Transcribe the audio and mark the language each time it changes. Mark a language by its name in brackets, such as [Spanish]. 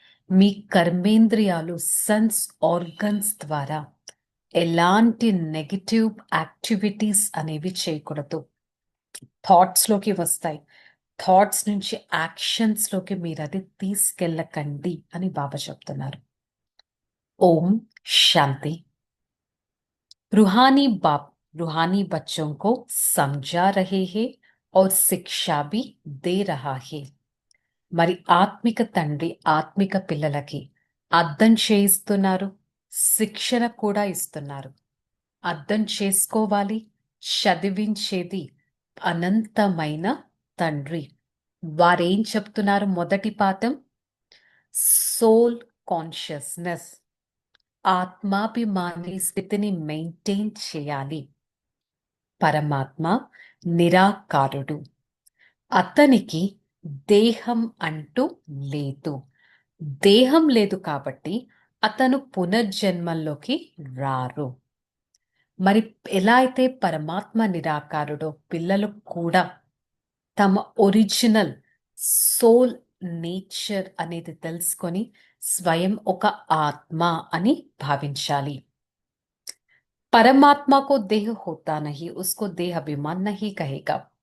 [Telugu] మీ కర్మేంద్రియాలు, sense organs ద్వారా ఎలాంటి నెగటివ్ యాక్టివిటీస్ అనేవి చేయకూడదు. థాట్స్లోకి వస్తాయి, థాట్స్ నుంచి యాక్షన్స్లోకి మీరు అది తీసుకెళ్ళకండి అని బాబా చెప్తున్నారు. ఓం శాంతి. [Hindi] रूहानी बाप रूहानी बच्चों को समझा रहे हैं और शिक्षा भी दे रहा है। [Telugu] మరి ఆత్మిక తండ్రి ఆత్మిక పిల్లలకి అర్థం చేయిస్తున్నారు, శిక్షణ కూడా ఇస్తున్నారు. అర్థం చేసుకోవాలి, చదివించేది అనంతమైన తండ్రి. వారేం చెప్తున్నారు? మొదటి పాఠం సోల్ కాన్షియస్నెస్, ఆత్మాభిమాని స్థితిని మెయింటైన్ చేయాలి. పరమాత్మ నిరాకారుడు, అతనికి దేహం అంటూ లేదు. దేహం లేదు కాబట్టి అతను పునర్జన్మల్లోకి రారు. మరి ఎలా అయితే పరమాత్మ నిరాకారుడో పిల్లలు కూడా తమ ఒరిజినల్ సోల్ నేచర్ అనేది తెలుసుకొని స్వయం ఒక ఆత్మ అని భావించాలి. [Hindi] परमात्मा को देह होता नहीं, उसको देह अभिमान नहीं कहेगा.